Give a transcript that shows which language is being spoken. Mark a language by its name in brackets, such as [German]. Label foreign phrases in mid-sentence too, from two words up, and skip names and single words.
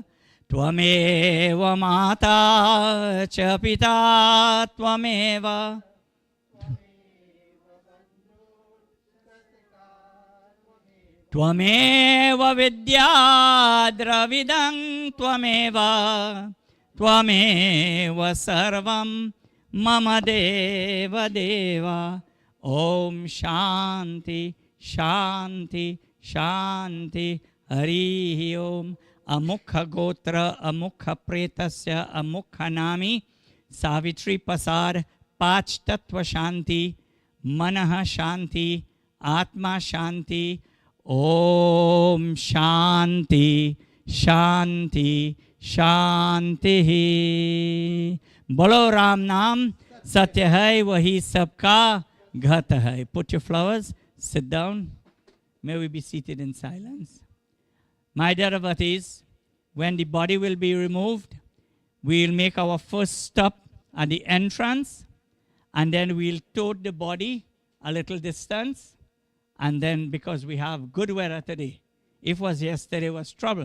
[Sanskrit] त्वमेव माता च पिता त्वमेव त्वमेव विद्या द्रविणं त्वमेव त्वमेव सर्वं मम देव देव. ॐ शान्तिः शान्तिः शान्तिः. हरि ॐ. अमुक गोत्र अमुक प्रेतस्य अमुक नामी Savitri Persad पञ्च तत्त्व शान्ति मनः शान्ति आत्मा शान्ति. ॐ शान्तिः शान्तिः शान्तिः. [Hindi] बोलो राम नाम सत्य है वही सबका घट है. [English] Put your flowers, sit down. May we be seated in silence. My dear devotees, when the body will be removed, we'll make our first stop at the entrance, and then we'll tote the body a little distance, and then because we have good weather today, if it was yesterday was trouble.